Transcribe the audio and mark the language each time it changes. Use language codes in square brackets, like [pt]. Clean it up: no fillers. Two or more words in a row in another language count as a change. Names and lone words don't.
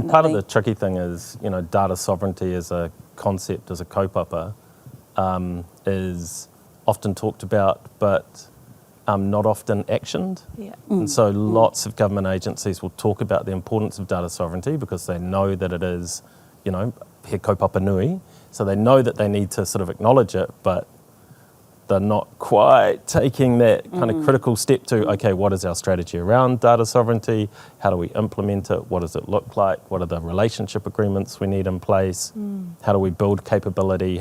[en] And part of the tricky thing is, data sovereignty as a concept, as a kaupapa, is often talked about, but not often actioned. And so lots of government agencies will talk about the importance of data sovereignty because they know that it is, [mi] he kaupapa nui, [en] so they know that they need to sort of acknowledge it, but they're not quite taking that kind of critical step to, okay, what is our strategy around data sovereignty? How do we implement it? What does it look like? What are the relationship agreements we need in place? How do we build capability?